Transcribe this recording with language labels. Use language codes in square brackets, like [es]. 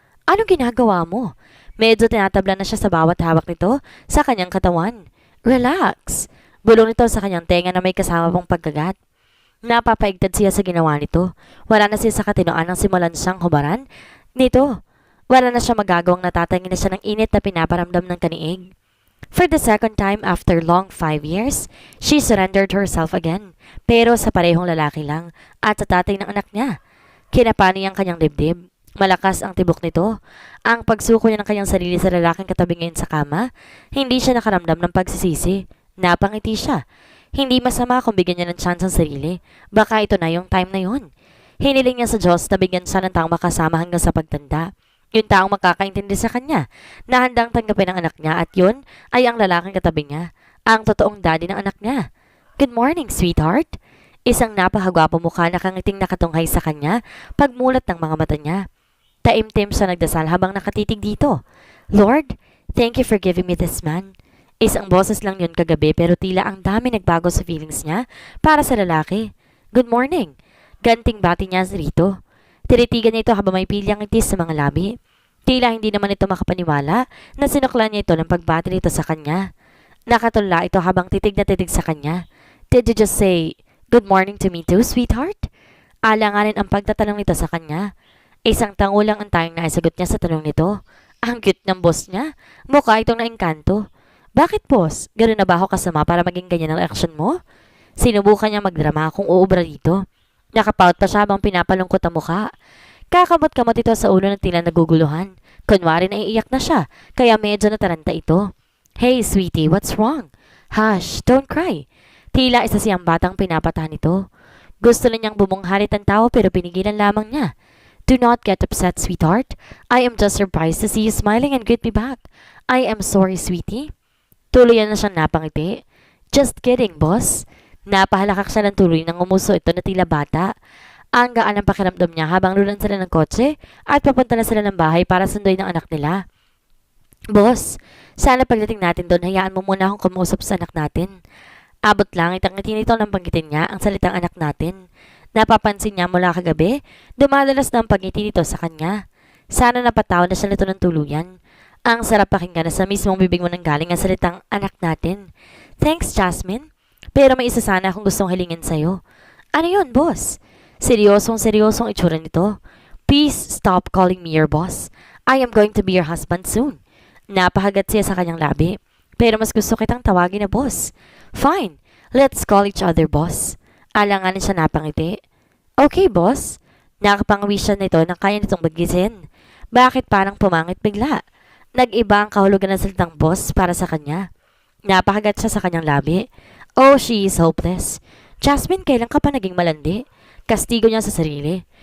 [tl] Anong ginagawa mo? Medyo tinatabla na siya sa bawat hawak nito sa kanyang katawan. [en] Relax. [tl] Bulong nito sa kanyang tenga na may kasama pong pagkagat. Napapaigtad siya sa ginawa nito. Wala na siya sa katinoan ng simulan siyang hubaran. Nito. Wala na siya magagawang natatangin na siya ng init na pinaparamdam ng kaniig. [en] For the second time after long 5 years, she surrendered herself again. [tl] Pero sa parehong lalaki lang at sa tatay ng anak niya. Kinapani ang kanyang dibdib. Malakas ang tibok nito. Ang pagsuko niya ng kanyang sarili sa lalaking katabi ngayon sa kama, hindi siya nakaramdam ng pagsisisi. Napangiti siya. Hindi masama kung bigyan niya ng chance ang sarili. Baka ito na yung time na yun. Hiniling niya sa Diyos na bigyan siya ng taong makasama hanggang sa pagtanda. Yung taong makakaintindi sa kanya, na handang tanggapin ang anak niya at yun ay ang lalaking katabi niya, ang totoong daddy ng anak niya. [en] Good morning, sweetheart. [tl] Isang napakagwapo mukha na kangiting nakatunghay sa kanya pagmulat ng mga mata niya. Taimtim siya nagdasal habang nakatitig dito. [en] Lord, thank you for giving me this man. [tl] Isang boses lang yun kagabi pero tila ang dami nagbago sa feelings niya para sa lalaki. [en] Good morning. [tl] Ganting bati niya rito. Tinitigan niya ito habang may pilyang itis sa mga labi. Tila hindi naman ito makapaniwala na sinuklan niya ito ng pagbati nito sa kanya. Nakatula ito habang titig na titig sa kanya. [en] Did you just say, good morning to me too, sweetheart? [tl] Alanganin ang pagtatanong nito sa kanya. Isang tango lang ang tayong naisagot niya sa tanong nito. Ang cute ng boss niya. Mukha itong naengkanto. Bakit boss? Ganun na ba ako kasama para maging ganyan ang reaksyon mo? Sinubukan niya magdrama kung uubra dito. Nakapout pa siya habang pinapalungkot ang mukha. Kakamot-kamot ito sa ulo ng tila naguguluhan. Kunwari na iiyak na siya, kaya medyo nataranta ito. [en] Hey sweetie, what's wrong? Hush, don't cry. [tl] Tila isa siyang batang pinapatahan ito. Gusto na niyang bumunghalit ang tao pero pinigilan lamang niya. [en] Do not get upset, sweetheart. I am just surprised to see you smiling and greet me back. I am sorry, sweetie. [tl] Tuluyan na siyang napangiti. [en] Just kidding, boss. [tl] Napahalakak siya ng tuloy nang umuso ito na tila bata. Ang gaan ang pakiramdam niya habang lulan sila ng kotse at papunta na sila ng bahay para sunduin ng anak nila. Boss, sana pagdating natin doon, hayaan mo muna akong kumusap sa anak natin. Abot langit ang ngiti nito nang banggitin niya ang salitang anak natin. Napapansin niya mula kagabi, dumadalas na ang pagngiti nito sa kanya. Sana napatawa na siya nito ng tuluyan. Ang sarap pakinggan na sa mismong bibig mo nang galing ang salitang anak natin. [en] Thanks, Jasmine. [tl] Pero may isa sana akong gustong hilingin sa'yo. Ano yun, boss? Seryosong itsura nito. [en] Please stop calling me your boss. I am going to be your husband soon. [tl] Napahagat siya sa kanyang labi. Pero mas gusto kitang tawagin na boss. [en] Fine, let's call each other boss. [tl] Alanganin siya napangiti. [en] Okay, boss. [tl] Nakapangwi siya nito nang kaya nitong magisin. Bakit parang pumangit bigla? Nag-iba ang kahulugan ng salitang boss para sa kanya. Napahagat siya sa kanyang labi. [en] Oh, she is hopeless. [tl] Jasmine, kailan ka pa naging malandi? Kastigo niya sa sarili.